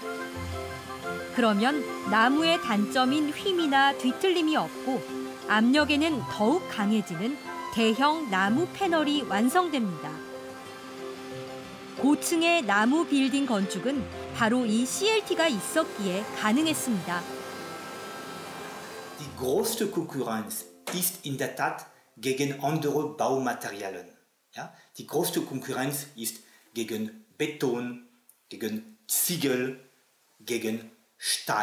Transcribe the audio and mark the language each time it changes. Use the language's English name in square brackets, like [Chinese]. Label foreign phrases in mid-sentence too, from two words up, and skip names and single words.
[Korean] 그러면 나무의 단점인 휨이나 뒤틀림이 없고 압력에는 더욱 강해지는 대형 나무 패널이 완성됩니다. 고층의 나무 빌딩 건축은 바로 이 CLT가 있었기에 가능했습니다. [German] Die größte Konkurrenz ist in der Tat gegen andere Baumaterialien. Ja? Die größte Konkurrenz ist gegen Beton, gegen Ziegel, gegen Stahl.